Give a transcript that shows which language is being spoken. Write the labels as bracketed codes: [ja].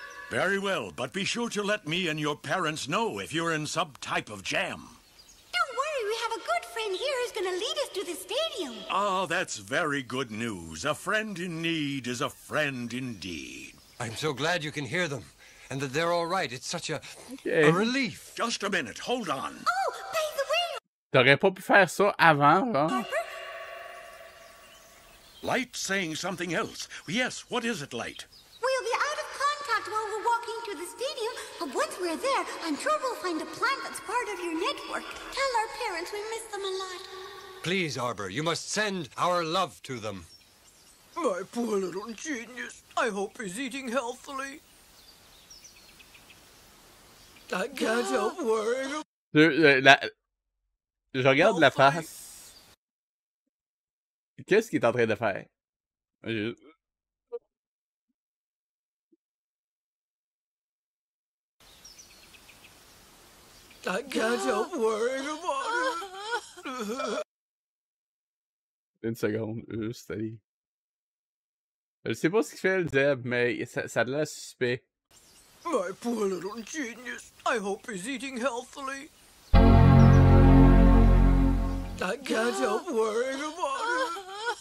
[en] Very well, but be sure to let me and your parents know if you're in some type of jam. Don't worry, we have a good friend here who's gonna lead us to the stadium. Ah, that's very good news. A friend in need is a friend indeed. I'm so glad you can hear them, and that they're all right. It's such a relief. Just a minute, hold on. Oh, by the way... [fr] T'aurais pas pu faire ça avant, hein? [en] Light's saying something else. Yes, what is it, Light? We'll be out of contact while we're walking to the stadium, but once we're there, I'm sure we'll find a plant that's part of your network. Tell our parents we miss them a lot. Please, Arbor, you must send our love to them. My poor little genius. I hope he's eating healthily. I can't help worrying. [fr] Je regarde la face. Qu'est-ce qu'il est en train de faire? [en] I can't help worrying about it. [fr] Une seconde, juste allez. Je sais pas ce qu'il fait le Zeb, mais ça a l'air suspect. [en] My poor little genius. I hope he's eating healthily. I can't help worrying about it.